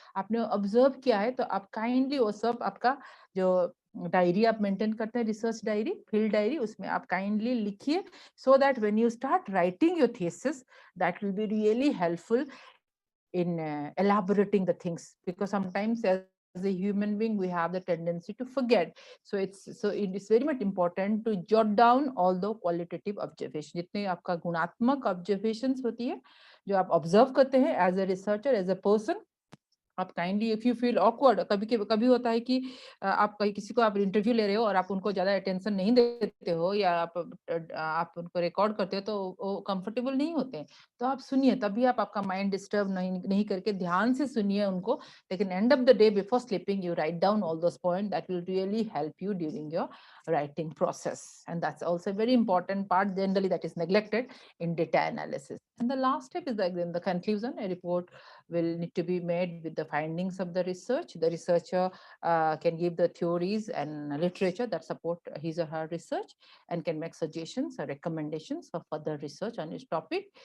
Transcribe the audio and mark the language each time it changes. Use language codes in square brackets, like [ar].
[hi] आपने observe किया है, तो आप kindly वो सब आपका जो डायरी आप मेंटेन करते हैं, रिसर्च डायरी, फील्ड डायरी, उसमें आप काइंडली लिखिए, [en] so that when you start writing your thesis, that will be really helpful in elaborating the things, because sometimes as a human being we have the tendency to forget. So it is very much important to jot down all the qualitative observations. [hi] जितने आपका गुणात्मक observations होती है, जो आप observe करते हैं [en] as a researcher, as a person, [hi] आप kindly [en] if you feel awkward, [hi] कभी होता है कि आप किसी को आप इंटरव्यू ले रहे हो और आप उनको ज्यादा अटेंशन नहीं देते हो, या आप उनको रिकॉर्ड करते हो तो वो कंफर्टेबल नहीं होते हैं, तो आप सुनिए, तभी आप आपका माइंड डिस्टर्ब नहीं करके ध्यान से सुनिए उनको. [en] लेकिन end of the day before sleeping you write down all those point, that will really help you during your writing process. And that's also a very important part generally that is neglected in data analysis. And the last step is the conclusion. A report will need to be made with the findings of the research. The researcher can give the theories and literature that support his or her research, and can make suggestions or recommendations for further research on his topic.